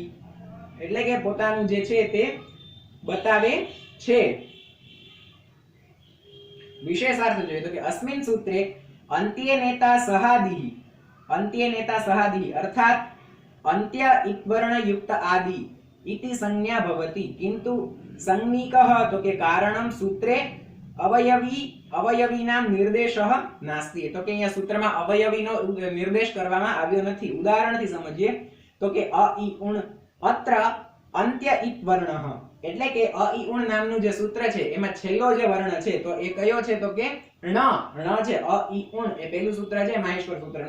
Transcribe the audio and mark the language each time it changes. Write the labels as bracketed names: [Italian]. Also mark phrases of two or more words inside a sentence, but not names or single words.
[Gujarati] એટલે કે પોતાનું જે છે તે બતાવે છે. વિશેષાર્થ જોઈએ તો કે [Sanskrit] અસ્મિન સૂત્રે અંત્યેનેતા સહાદિ, અંત્યેનેતા સહાદિ અર્થાત અંત્ય ઇત્વર્ણ યુક્ત આદિ इति संज्ञा भवति किंतु संज्ञिकः [Gujarati] તો કે [Sanskrit] कारणम सूत्रे अवयवीनाम निर्देशः नास्ति. [Gujarati] તો કે અહીંયા સૂત્રમાં અવયવીનો નિર્દેશ કરવામાં આવ્યો નથી. ઉદાહરણથી સમજીએ તો કે અ ઈ ઉણ [Sanskrit] અત્ર અંત્ય ઇત વર્ણઃ [Gujarati] એટલે કે અ ઈ ઉણ નામનું જે સૂત્ર છે એમાં છેલ્લો જે વર્ણ છે તો એ કયો છે તો કે ણ. ણ છે અ ઈ ઉણ એ પહેલું સૂત્ર છે માહેશ્વર સૂત્રનું.